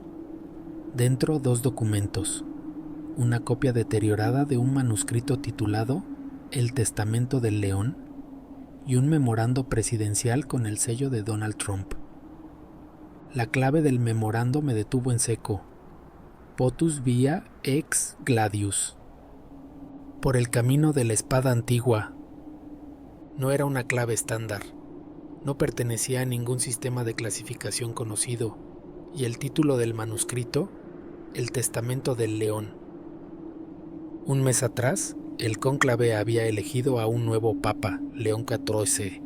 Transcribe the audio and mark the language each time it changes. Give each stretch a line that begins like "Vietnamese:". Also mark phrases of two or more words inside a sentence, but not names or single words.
Spanish: Dentro 2 documentos, una copia deteriorada de un manuscrito titulado El Testamento del León y un memorando presidencial con el sello de Donald Trump. La clave del memorando me detuvo en seco.
Latin: Potus via ex gladius.
Spanish: Por el camino de la espada antigua. No era una clave estándar. No pertenecía a ningún sistema de clasificación conocido, y el título del manuscrito, El Testamento del León. Un mes atrás, el cónclave había elegido a un nuevo papa, León XIV.